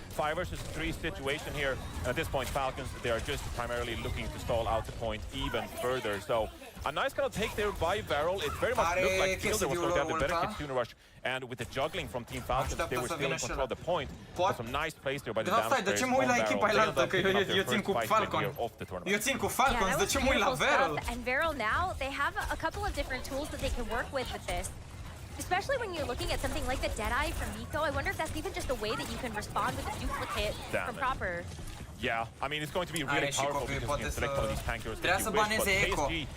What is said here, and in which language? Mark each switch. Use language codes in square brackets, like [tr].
[en] 5 versus 3 situation here. And at this point, Falcons, they are just primarily looking to stall out the point even further. So a nice kind of take there by Varel. It very much looked like Fielder was going to have the better Kitsune Rush. And with the juggling from Team Falcons, they were still in control of the point. But some nice plays there by the damage players on Varel. [ro] Eu țin cu Falcon. Eu țin cu Falcons, de ce mă uit la Varel? [en] And Varel now, they have a couple of different tools that they can work with this. Especially when you're looking at something like the Deadeye from Nico, I wonder if that's even just a way that you can respond with a duplicate from Proper. Yeah, I mean, it's going to be really powerful because you can select one of these tankers that you wish, but KSG,